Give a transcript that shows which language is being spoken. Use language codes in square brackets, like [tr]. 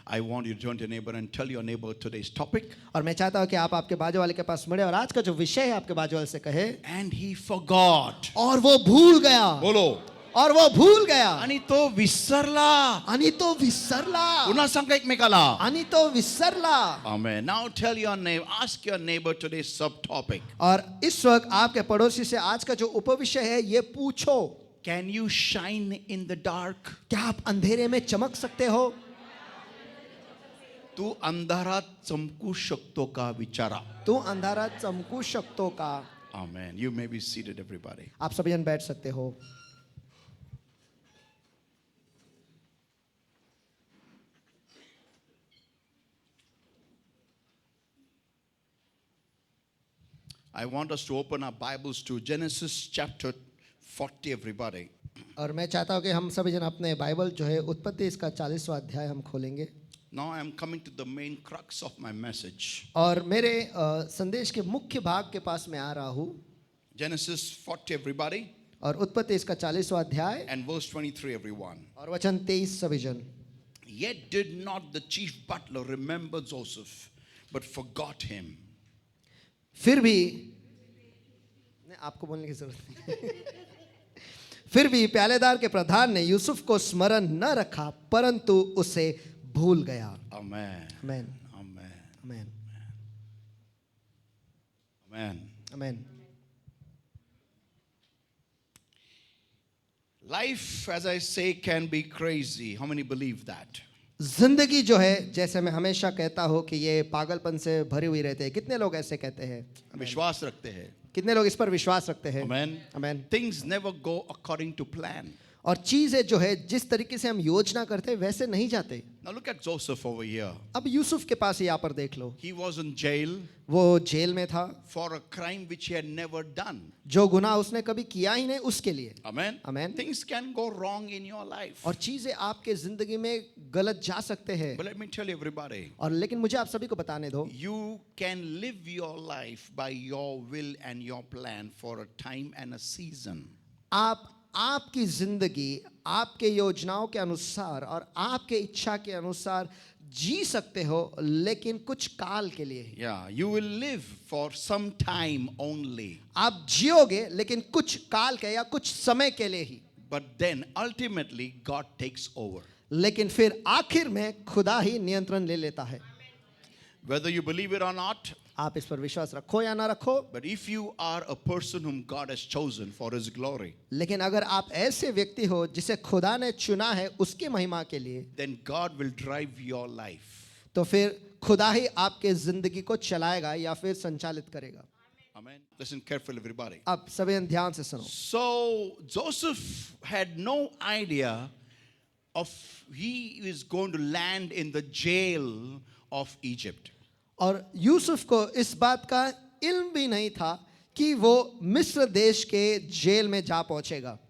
[en] I want you to turn to your neighbor and tell your neighbor today's topic. [hi] और मैं चाहता हूँ कि आप आपके बाजू वाले के पास मुड़े और आज का जो विषय है आपके बाजू वाले से कहे, [en] And he forgot. [hi] और वो भूल गया, बोलो. और वो भूल गया. [mr] आणि तो विसरला. आणि तो विसरला. पुन्हा सांगा एकमेकाला. आणि तो विसरला. [en] Amen. Now tell your neighbor, ask your neighbor today's subtopic. [hi] और इस वक्त आपके पड़ोसी से आज का जो उपविषय है ये पूछो, [en] Can you shine in the dark? [hi] क्या आप अंधेरे में चमक सकते हो? [mr] तू अंधारात चमकू शकतो का विचारा. तू अंधारात चमकू शकतो का? [en] Amen. You may be seated, everybody. [hi] आप सभी जन बैठ सकते हो. [en] I want us to open our Bibles to Genesis chapter 40, everybody. [hi] और मैं चाहता हूँ कि हम सभी जन अपने बाइबल जो है उत्पत्ति इसका 40वां अध्याय हम खोलेंगे. [en] Now I am coming to the main crux of my message. [hi] और मेरे संदेश के मुख्य भाग के पास मैं आ रहा हूँ. [en] Genesis 40, everybody. [hi] और उत्पत्ति इसका 40वां अध्याय [en] And verse 23, everyone. [hi] और वचन 23 सभी जन. [en] Yet did not the chief butler remember Joseph, but forgot him. [hi] फिर भी नहीं, आपको बोलने की जरूरत नहीं. फिर भी प्यालेदार के प्रधान ने यूसुफ को स्मरण न रखा, परंतु उसे भूल गया. [en] Amen. [hi] Amen. [en] Amen. [hi] Amen. [en] Amen. [hi] Amen. [en] Life, as I say, can be crazy. How many believe that? [hi] जिंदगी जो है, जैसे मैं हमेशा कहता हूँ कि ये पागलपन से भरी हुई रहती है. कितने लोग ऐसे कहते हैं? विश्वास रखते हैं. कितने लोग इस पर विश्वास रखते हैं? [en] Amen. [hi] Amen. [en] Things never go according to plan. [hi] और चीजें जो है जिस तरीके से हम योजना करते हैं वैसे नहीं जाते. [en] Now look at Joseph over here. [hi] अब यूसुफ के पास यहाँ पर देख लो. [en] He was in jail [hi] वो जेल में था [en] for a crime which he had never done. [hi] जो गुनाह उसने कभी किया ही नहीं उसके लिए. [en] Amen. Amen. Things can go wrong in your life. [hi] और चीजें आपके जिंदगी में गलत जा सकते हैं. [en] But let me tell you, everybody, [hi] और लेकिन मुझे आप सभी को बताने दो, [en] you can live your life by your will and your plan for a time and a season. [hi] आप आपकी जिंदगी आपके योजनाओं के अनुसार और आपके इच्छा के अनुसार जी सकते हो, लेकिन कुछ काल के लिए. [en] Yeah, you will live for some time only. [hi] आप जियोगे लेकिन कुछ काल के या कुछ समय के लिए ही. [en] But then ultimately God takes over. [hi] लेकिन फिर आखिर में खुदा ही नियंत्रण ले लेता है. [en] Whether you believe it or not, [hi] आप इस पर विश्वास रखो या ना रखो, [en] but if you are a person whom God has chosen for His glory, [hi] लेकिन अगर आप ऐसे व्यक्ति हो जिसे खुदा ने चुना है उसकी महिमा के लिए, [en] then God will drive your life. [hi] तो फिर खुदा ही आपके जिंदगी को चलाएगा या फिर संचालित करेगा. [en] Amen. Listen carefully, everybody. [hi] अब सभी ध्यान से सुनो. [en] So Joseph had no idea of he is going to land in the jail of Egypt. [hi] और यूसुफ को इस बात का इल्म भी नहीं था कि वो मिस्र देश के जेल में जा पहुंचेगा.